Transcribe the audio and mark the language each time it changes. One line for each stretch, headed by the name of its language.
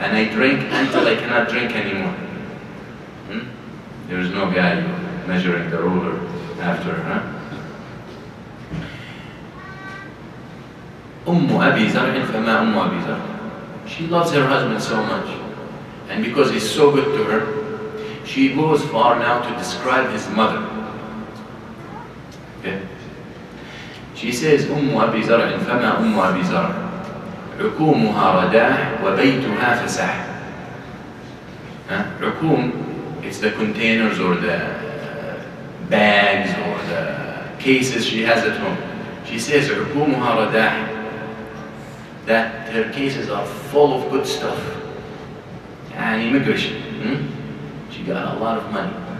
English: And I drink until I cannot drink anymore. There is no guy measuring the ruler after her.
Arabic: أم أبي زرع فما أم أبي زرع.
English: She loves her husband so much, and because he's so good to her, she goes far now to describe his mother. Okay? She says,
Arabic: أم أبي زرع فما أم أبي زرع عكومها رداح وبيتها فسح.
English: عكوم, it's the containers or the bags or the cases she has at home. She says,
Arabic: عكومها رداح,
English: that her cases are full of good stuff.
Arabic: يعني مقرش.
English: She got a lot of money.